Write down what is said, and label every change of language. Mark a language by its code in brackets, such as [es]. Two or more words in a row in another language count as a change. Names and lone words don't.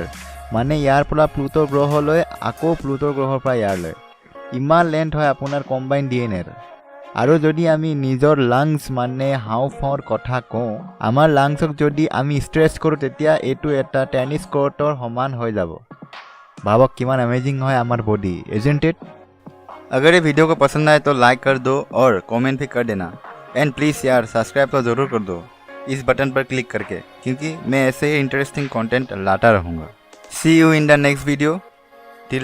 [as] মানে ইয়াৰ পৰা প্লুটো গ্ৰহলৈ, আকৌ প্লুটো গ্ৰহৰ পৰা ইয়াৰলৈ। ইমান লেন্থ হয় আপোনাৰ [en] combine DNA. [as] আৰু যদি আমি নিজৰ লাংছ মানে হাওঁফাওঁৰ কথা কওঁ, আমাৰ লাংছক যদি আমি ষ্ট্ৰেচ কৰোঁ, তেতিয়া এইটো এটা [en] tennis court [as] সমান হৈ যাব। ভাবক কিমান [hi] अमेजिंग है हमार बॉडी, [en] isn't it? [hi] अगर ये वीडियो को पसंद आए तो लाइक कर दो और कमेंट भी कर देना। [en] and please [hi] यार सब्सक्राइब तो ज़रूर कर दो इस बटन पर क्लिक करके, क्योंकि मैं ऐसे ही [en] interesting content [hi] लाता रहूँगा। [en] See you in the next video.